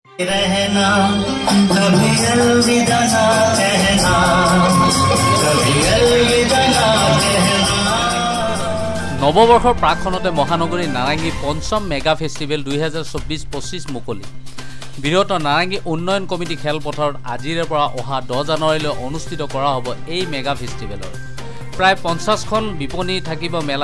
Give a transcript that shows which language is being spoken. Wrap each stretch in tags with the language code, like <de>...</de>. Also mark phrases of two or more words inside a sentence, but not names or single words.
<hi>रहना कभी अलविदा ना कहना, कभी अलविदा ना कहना।</hi> <as>নৱবৰ্ষৰ প্ৰাকখনতে মহানগৰী নাৰেঙ্গী পঞ্চম মেগা ফেষ্টিভেল 2024-25 মুকলি। বৃহৎ নাৰেঙ্গী উন্নয়ন কমিটি খেলপথাৰত আজিৰে পৰা অহা 10 জানুৱাৰীলৈ অনুষ্ঠিত কৰা হ'ব এই মেগা ফেষ্টিভেলৰ। প্ৰায় 50খন বিপণী থাকিব মেলাত।</as>